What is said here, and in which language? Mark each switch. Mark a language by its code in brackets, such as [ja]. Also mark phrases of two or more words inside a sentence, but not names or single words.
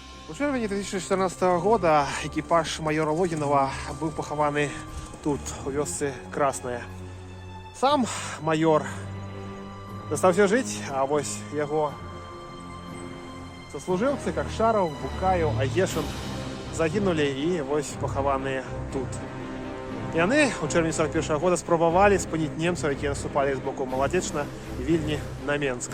[be] У чэрвені 2014 года экіпаж майора Логінова быў пахаваны тут, у вёсцы Красная. Сам майор застаўся жыць, а вось яго [ru] сослуживцы, как Шаров, Букаев, Агешин, загинули и [be] вось пахаваныя тут. Яны у чэрвені 41 года спрабавалі спыніць немцаў, якія наступалі з боку Маладзечна, Вільні на Менск.